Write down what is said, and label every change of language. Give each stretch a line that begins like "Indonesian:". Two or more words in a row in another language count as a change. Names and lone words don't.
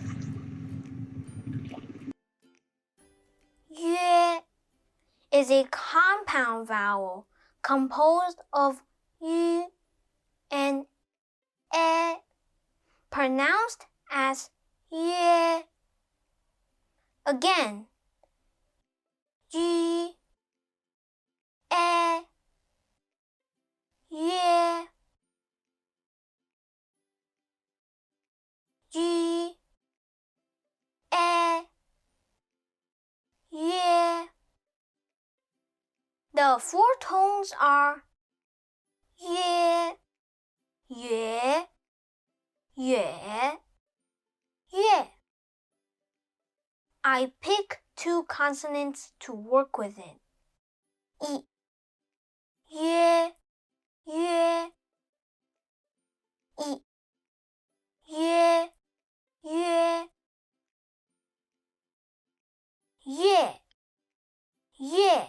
English: 约 is a compound vowel composed of u and e, pronounced as yue. Again, yu,
Chinese: e, yue, yu, e, yue.
English: The four tones are
Chinese: yue, yue, yue, yue.
English: I pick two consonants to work with it.
Chinese: I, yue, yue, I, yue, yue, yue, yue.